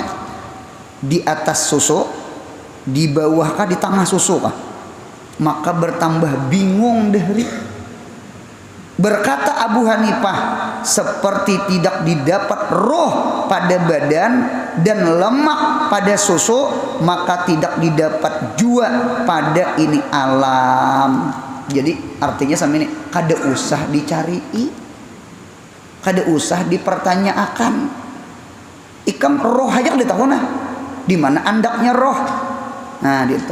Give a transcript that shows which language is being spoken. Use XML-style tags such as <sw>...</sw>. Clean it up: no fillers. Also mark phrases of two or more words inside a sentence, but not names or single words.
<id>Di atas susu, di bawah kah, di tengah susu kah? Maka bertambah bingung Dahri. Berkata Abu Hanifah, seperti tidak didapat roh pada badan dan lemak pada susu, maka tidak didapat jua pada ini alam.</id> <bjn>Jadi artinya sama ini, kada usah dicari, kada usah dipertanyakan. Ikam roh aja kada tahu nah, di mana andaknya roh. Nah gitu.</bjn>